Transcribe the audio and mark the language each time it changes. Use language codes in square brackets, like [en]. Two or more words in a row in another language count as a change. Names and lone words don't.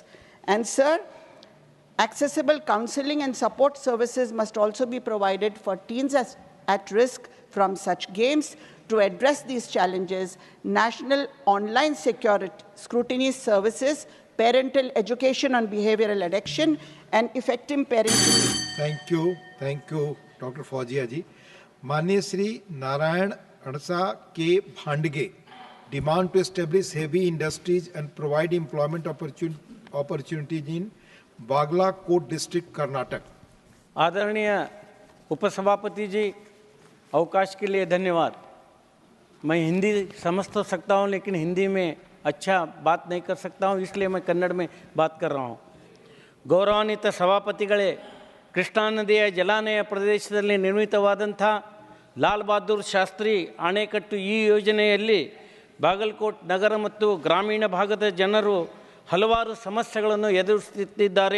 [en] And, sir, accessible counseling and support services must also be provided for teens at risk from such games. To address these challenges, National Online Security Scrutiny Services, parental education on behavioral addiction, and effective parenting thank you doctor Fauzia ji. [hi] माननीय श्री [en] नारायण अड़सा के भांडगे, demand to establish heavy industries and provide employment opportunities in Bagalkot district Karnataka. [hi] आदरणीय उपसभापति जी, अवकाश के लिए धन्यवाद। मैं हिंदी समझ तो सकता हूँ, लेकिन हिंदी में अच्छा बात नहीं कर सकता हूँ, इसलिए मैं कन्नड़ में बात कर रहा हूँ। [kn] ಗೌರವಾನ್ವಿತ ಸಭಾಪತಿಗಳೇ, ಕೃಷ್ಣಾ ನದಿಯ ಜಲಾನಯ ಪ್ರದೇಶದಲ್ಲಿ ನಿರ್ಮಿತವಾದಂಥ ಲಾಲ್ ಬಹದ್ದೂರ್ ಶಾಸ್ತ್ರಿ ಅಣೆಕಟ್ಟು ಈ ಯೋಜನೆಯಲ್ಲಿ ಬಾಗಲಕೋಟ್ ನಗರ ಮತ್ತು ಗ್ರಾಮೀಣ ಭಾಗದ ಜನರು ಹಲವಾರು ಸಮಸ್ಯೆಗಳನ್ನು ಎದುರಿಸುತ್ತಿದ್ದಾರೆ.